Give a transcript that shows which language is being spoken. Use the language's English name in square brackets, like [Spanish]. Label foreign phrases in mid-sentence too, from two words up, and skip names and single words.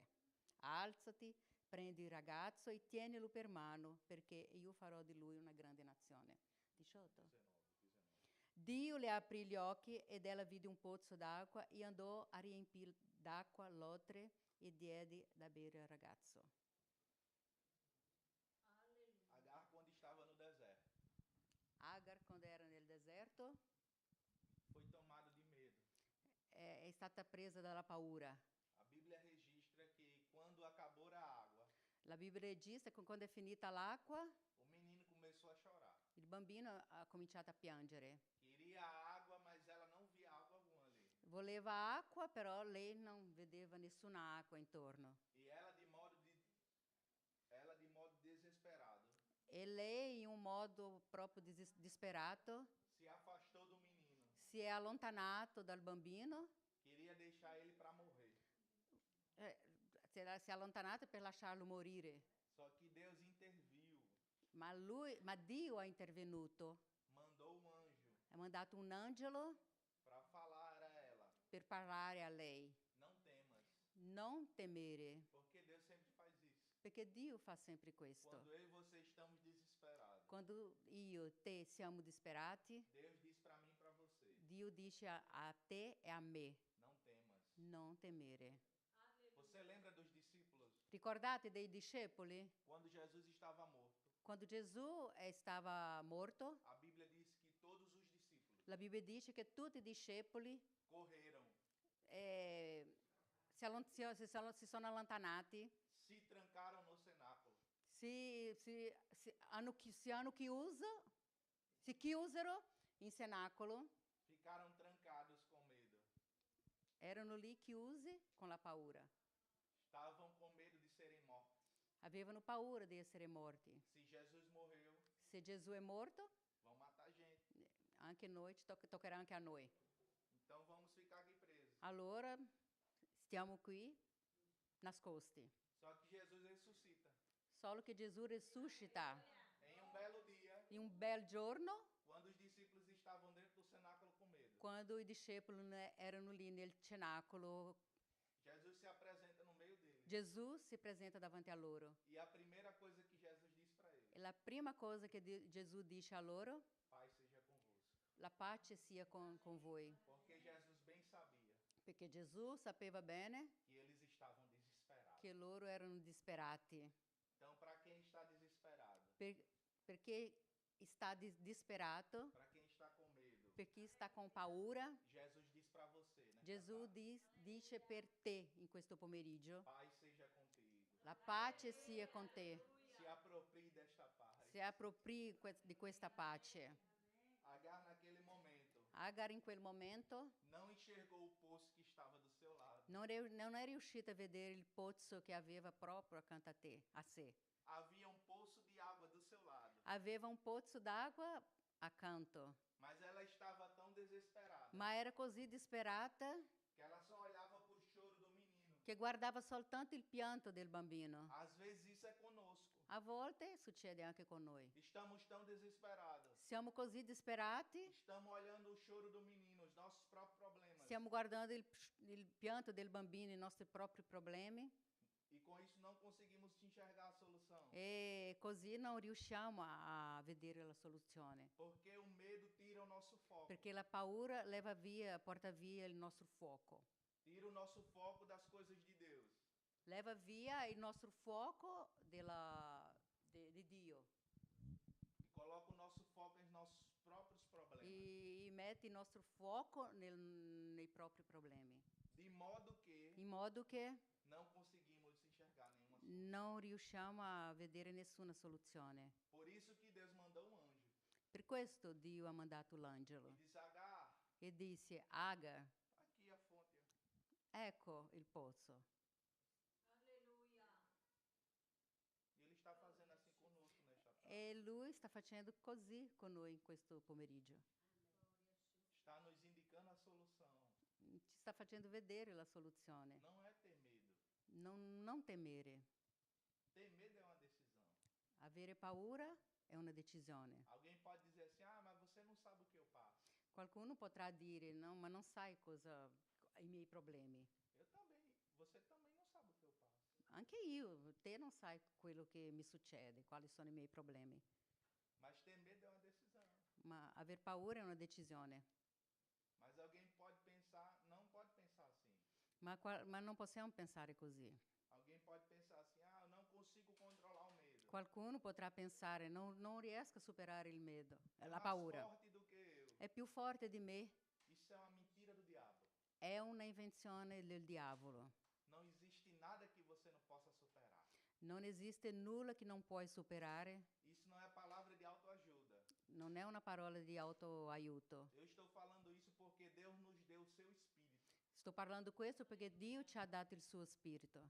[Italian] Alzati, prendi il ragazzo e tienilo per mano, perché io farò di lui una grande nazione. 18. 19. Dio le aprì gli occhi ed ella vide un pozzo d'acqua e andò a riempire d'acqua l'otre e diede da bere al ragazzo. [Portuguese] Agar, quando estava no deserto, [Italian] Agar, quando era nel deserto, [Portuguese] foi tomado di medo. [Italian] è stata presa dalla paura. [Portuguese] A Bíblia registra que quando acabou a água, [Italian] La Bibbia registra che quando è finita l'acqua, [Portuguese] o menino começou a chorar. [Italian] il bambino ha cominciato a piangere. [Portuguese] Queria água, mas ela não via água alguma ali. [Italian] Voleva acqua, però lei non vedeva nessuna acqua intorno. [Portuguese] E ela de modo desesperado, [Italian] E lei, in un modo proprio disperato, [Portuguese] se afastou do menino. [Italian] si è allontanato dal bambino. [Portuguese] Queria deixar ele para morrer. [Italian] Si è allontanato per lasciarlo morire. [Portuguese] Só que Deus interviu, [Italian] Ma Dio è intervenuto. [Portuguese] mandou um anjo [Italian] Ha mandato un angelo [Portuguese] para falar a ela: [Italian] per parlare a lei. [Portuguese] não temas, [Italian] Non temere, [Portuguese] porque Deus sempre faz isso. [Italian] perché Dio fa sempre questo. [Portuguese] Quando eu e você estamos desesperados, [Italian] Quando io e te siamo disperati, [Portuguese] Deus diz para mim e para você: [Italian] Dio dice a te e a me, [Portuguese] não temas. [Italian] non temere. [Portuguese] Você lembra dos discípulos? [Italian] Ricordate dei discepoli? [Portuguese] Quando Jesus estava morto, [Italian] Quando Gesù stava morto, [Portuguese] a Bíblia diz que todos os discípulos [Italian] la Bibbia dice che tutti i discepoli [Portuguese] correram, [Italian] si sono allontanati, [Portuguese] se trancaram no cenáculo, [Italian] si chiusero in cenacolo, [Portuguese] ficaram trancados com medo. [Italian] erano lì chiusi con la paura. [Portuguese] Estavam com medo de serem mortos. [Italian] Avevano paura di essere morti. [Portuguese] Se Jesus morreu, [Italian] Se Gesù è morto, [Portuguese] vão matar a gente. [Italian] anche noi, toccherà anche a noi. [Portuguese] Então vamos ficar aqui presos. [Italian] Allora stiamo qui nascosti. [Portuguese] Só que Jesus ressuscita. [Italian] Solo che Gesù risuscita [Portuguese] Em um belo dia, [Italian] in un bel giorno, [Portuguese] quando os discípulos estavam dentro do cenáculo com medo, [Italian] quando i discepoli erano lì nel cenacolo. [Portuguese] Jesus se apresenta no meio deles. [Italian] Gesù si presenta davanti a loro. [Portuguese] E a primeira coisa que Jesus diz para eles: [Italian] E la prima cosa che Gesù dice a loro: [Portuguese] Pai seja convosco. [Italian] la pace sia con voi. [Portuguese] Porque Jesus bem sabia [Italian] Perché Gesù sapeva bene [Portuguese] que eles estavam desesperados. [Italian] che loro erano disperati. [Portuguese] Então, para quem está desesperado, [Italian] Perché sta disperato, [Portuguese] para quem está com medo, [Italian] per chi sta con paura, [Portuguese] Jesus diz para você, né? [Italian] Gesù dice per te in questo pomeriggio: [Portuguese] Pai seja contigo. [Italian] la pace sia con te. [Portuguese] Se aproprie desta paz. [Italian] Si appropri di questa pace. [Portuguese] Agar naquele momento [Italian] Agar in quel momento [Portuguese] não enxergou o poço que estava do seu lado. [Italian] non è riuscita a vedere il pozzo che aveva proprio accanto a sé. [Portuguese] Havia um poço de água do seu lado, [Italian] Aveva un pozzo d'acqua accanto, [Portuguese] mas ela estava tão desesperada [Italian] ma era così disperata [Portuguese] que ela só olhava para o choro do menino. [Italian] che guardava soltanto il pianto del bambino. [Portuguese] Às vezes isso é conosco. [Italian] A volte succede anche con noi. [Portuguese] Estamos tão desesperados. [Italian] Siamo così disperati, [Portuguese] Estamos olhando o choro do menino, os nossos próprios problemas. [Italian] stiamo guardando il pianto del bambino, i nostri propri problemi, [Portuguese] E com isso não conseguimos enxergar a solução. [Italian] e così non riusciamo a vedere la soluzione. [Portuguese] Porque o medo tira o nosso foco. [Italian] Perché la paura porta via il nostro fuoco. [Portuguese] Tira o nosso foco das coisas de Deus. [Italian] Leva via il nostro fuoco di Dio [Portuguese] E coloca o nosso foco em nossos próprios problemas. [Italian] e mette il nostro fuoco nei propri problemi. [Portuguese] De modo que [Italian] In modo che [Portuguese] não conseguimos enxergar nenhuma [Italian] non riusciamo a vedere nessuna soluzione. [Portuguese] Por isso que Deus mandou um anjo [Italian] Per questo Dio ha mandato [Portuguese] e [Italian] l'angelo [Portuguese] disse: Agar, [Italian] e disse: Agar, [Portuguese] aqui a fonte. [Italian] ecco il pozzo. [Portuguese] E Ele está fazendo assim conosco nesta tarde. [Italian] E lui sta facendo così con noi in questo pomeriggio. [Portuguese] Está nos indicando a solução. [Italian] Ci sta facendo vedere la soluzione. [Portuguese] Não é ter medo. [Italian] Non temere. [Portuguese] Ter medo é uma decisão. [Italian] Avere paura è una decisione. [Portuguese] Alguém pode dizer assim: ah, mas você não sabe o que eu passo. [Italian] Qualcuno potrà dire: no, ma non sai cosa i miei problemi. [Portuguese] Eu também. Você também não sabe o que eu passo. [Italian] Anche io, te non sai quello che mi succede, quali sono i miei problemi. [Portuguese] Mas ter medo é uma decisão. [Italian] Ma aver paura è una decisione. [Portuguese] Mas alguém pode pensar, não pode pensar assim. [Italian] Ma non possiamo pensare così. [Portuguese] Alguém pode pensar assim: ah, eu não consigo controlar o medo. [Italian] Qualcuno potrà pensare: non riesco a superare il medo, [Portuguese] É [Italian] la [Portuguese] mais [Italian] paura. [Portuguese] forte do que eu. [Italian] È più forte di me. [Portuguese] Isso é uma mentira do diabo. [Italian] È una invenzione del diavolo. [Portuguese] Não existe nada que você não possa superar. [Italian] Non esiste nulla che non puoi superare. [Portuguese] Isso não é palavra de autoajuda. [Italian] Non è una parola di autoaiuto. [Portuguese] Eu estou falando isso porque Deus nos deu o seu espírito. [Italian] Sto parlando questo perché Dio ci ha dato il suo spirito.